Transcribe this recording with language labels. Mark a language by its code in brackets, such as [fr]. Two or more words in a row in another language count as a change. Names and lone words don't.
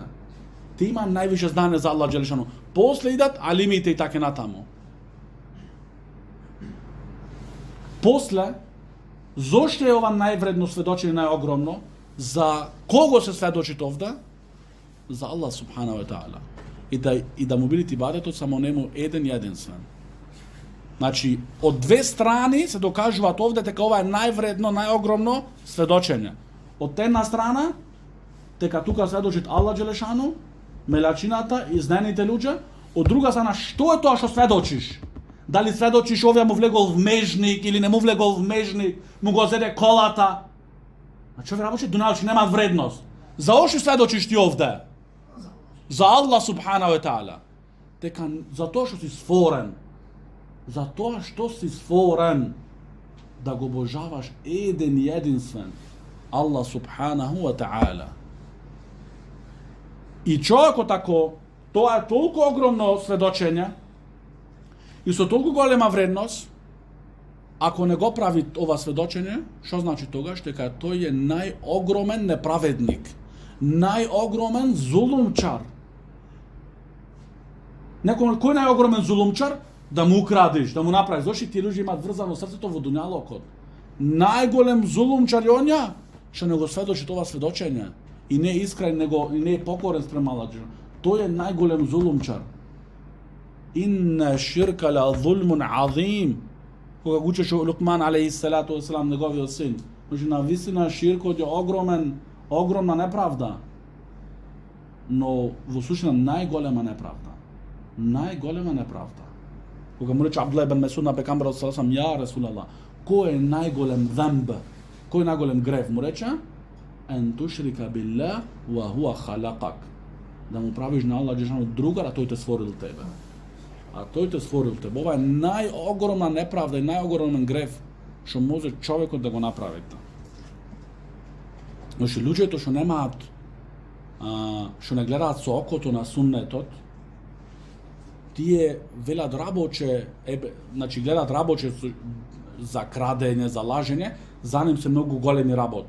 [mk] Ти има највише знаење за Аллах Джелешану. После идат алимите и така натаму. После, зошто е ова највредно сведочење, најогромно? За кого се сведочи овде? За Аллах [ar] سبحانه وتعالى. [mk] И да му бидите ибадетот само нему еден и единствен. Значи, од две страни се докажуваат овде дека ова е највредно, најогромно сведочење. Од една страна, дека тука сведочит Аллах Джелешану, мелачината и знаените луѓе, од друга страна, што е тоа што сведочиш? Дали сведочиш овие му влегол в межник или не му влегол в межник, му го зеде колата? Значи овие работи дуналчи немаат вредност. За ошто сведочиш ти овде? За Аллах [ar] سبحانه وتعالى. [mk] Дека за тоа што си створен. За тоа што си створен да го обожаваш еден и единствен Аллах [ar] سبحانه وتعالى. [mk] И човекот ако тоа е толку огромно сведочење и со толку голема вредност, ако не го прави ова сведочење, што значи тогаш? Дека тој е најогромен неправедник, најогромен зулумчар. Кој е најогромен зулумчар? Да му украдиш, да му направиш. Зошто тие луѓе имаат врзано срцето во дуњалокот. Најголем зулумчар е онја што не го сведочи тоа сведочење и не е искрен, и не е покорен спрема Аллах. Тој е најголем зулумчар. [ar] إن الشرك لظلم عظيم. [mk] Кога го учеше Лукман [ar] عليه الصلاة والسلام [mk] неговиот син, значи навистина ширкот е огромна неправда. Но во суштина најголема неправда. Најголема неправда. Кога му рече Абдулlah ибн Месуд на пекамберот [ar] صلى الله عليه وسلم, يا رسول الله, [mk] кој е најголем замб? Кој е најголем грев? Му рече [ar] أن تشرك بالله وهو خلقك. [mk] Да му правиш на Аллах джелешану другар, а тој те створил тебе. А тој те створил тебе. Ова е најогромна неправда и најогромен грев што може човекот да го направи. Значи луѓето што немаат, што не гледаат со окото на суннетот, тие велат рабоче, значи гледаат рабоче за крадење, за лажење, за ним се многу големи работи.